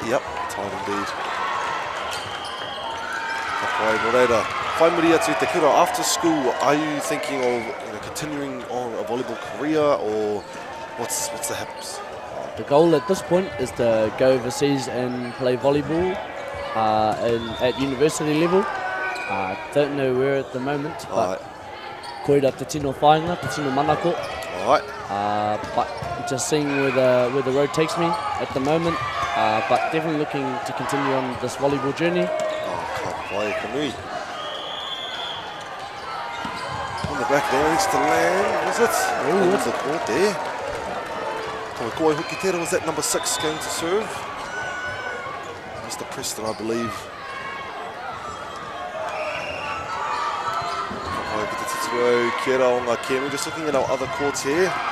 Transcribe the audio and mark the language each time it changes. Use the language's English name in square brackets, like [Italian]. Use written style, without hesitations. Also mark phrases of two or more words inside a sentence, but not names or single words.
[English] Yep, tied indeed. [Māori] Kapai Moreira. Whai muri atu te kura, [English] after school, are you thinking of continuing on a volleyball career, or what's the haps? The goal at this point is to go overseas and play volleyball at university level. Don't know where at the moment, but [Māori] koira te tino whainga, te tino manako. [English] But just seeing where the road takes me at the moment, but definitely looking to continue on this volleyball journey. [Māori] Ka pai kanui. [English] On the back there, needs to land, is it? Oh, what's the court there? Koi Hukitera, was that number 6 going to serve? Mr. Preston, I believe. We're just looking at our other courts here.